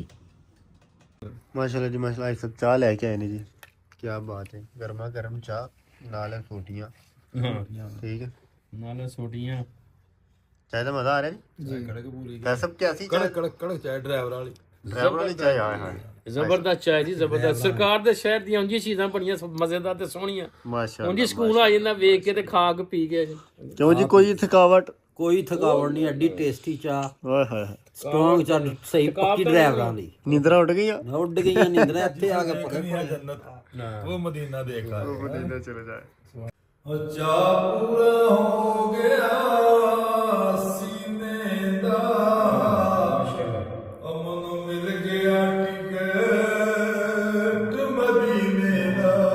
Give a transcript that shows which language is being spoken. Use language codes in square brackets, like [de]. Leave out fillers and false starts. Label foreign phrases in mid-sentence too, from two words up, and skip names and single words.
[pa] ਮਾਸ਼ਾਅੱਲਾ ਜੀ ਮਾਸ਼ਾਅੱਲਾ, ਸਭ ਚਾਹ ਲੈਕੇ ਆਏ ਨਹੀਂ ਜੀ, [ur] کیا بات ہے, [pa] ਗਰਮਾ ਗਰਮ ਚਾਹ ਨਾਲ ਸੋਟੀਆਂ, ਠੀਕ ਹੈ, ਨਾਲੇ ਸੋਟੀਆਂ [ur] چائے کا مزہ آ رہا ہے جی کڑک پوری جی۔ سب کیسی کڑک کڑک کڑک چائے ڈرائیور والی [pa] ਚਾਹ ਆਏ ਹਾਂ ਜ਼ਬਰਦਸਤ ਚਾਹ ਜੀ ਜ਼ਬਰਦਸਤ। ਸਰਕਾਰ ਦੇ ਸ਼ਹਿਰ ਦੀਆਂ ਉਂਝੀ ਚੀਜ਼ਾਂ ਬੜੀਆਂ ਮਜ਼ੇਦਾਰ ਤੇ ਸੋਹਣੀਆਂ, माशाल्लाह। ਉਂਝੀ ਸਕੂਨ ਆ ਜਾਂਦਾ ਵੇਖ ਕੇ ਤੇ ਖਾ ਕੇ ਪੀ ਕੇ। [ur] کیوں جی کوئی تھکاوٹ? [pa] ਕੋਈ ਥਕਾਵਟ ਨਹੀਂ, ਐਡੀ ਟੇਸਟੀ ਚਾਹ, ओए होए ਸਟਰੋਂਗ ਚਾਹ, ਸਹੀ ਪੱਕੀ ਡਰਾਈਵਰਾਂ ਲਈ। ਨੀਂਦਰਾ ਉੱਠ ਗਈ ਉੱਡ ਗਈਆਂ ਨੀਂਦਰਾਂ ਇੱਥੇ ਆ ਕੇ ਪੱਕੇ ਜੰਨਤ ਵੋ ਮਦੀਨਾ ਦੇਖ ਲਾ [ur] مدینہ چلے جائے. [pa] ਅੱਛਾ ਪੂਰਾ ਹੋ ਗਿਆ ਸੀਨੇ ਦਾ ਅਮਨ ਮਿਲ ਗਿਆ ਟਿਕਟ ਮਦੀਨੇ ਦਾ